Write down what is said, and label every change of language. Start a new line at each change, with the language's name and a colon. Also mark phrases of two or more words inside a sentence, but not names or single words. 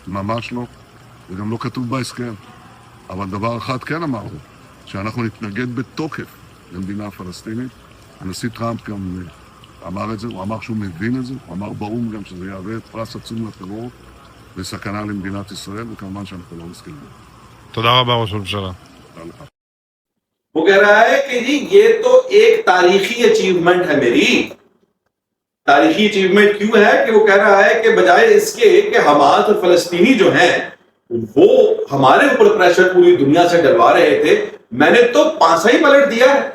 Hebrew: ממש לא, זה גם לא כתוב בהסכם. אבל דבר אחד כן אמרנו, שאנחנו נתנגד בתוקף למדינה פלסטינית. הנשיא טראמפ גם אמר את זה, הוא אמר שהוא מבין את זה, הוא אמר באום גם שזה יהווה פרס עצום לטרור וסכנה למדינת ישראל, וכמובן שאנחנו לא מסכימים. תודה רבה ראש הממשלה. תודה לך.
Urdu: وہ کہہ رہا ہے کہ جی یہ تو ایک تاریخی اچیومنٹ ہے میری. تاریخی اچیومنٹ کیوں ہے کہ وہ کہہ رہا ہے کہ بجائے اس کے کہ حماس اور فلسطینی جو ہیں وہ ہمارے اوپر پریشر پوری دنیا سے ڈلوا رہے تھے, میں نے تو پانسا ہی پلٹ دیا ہے.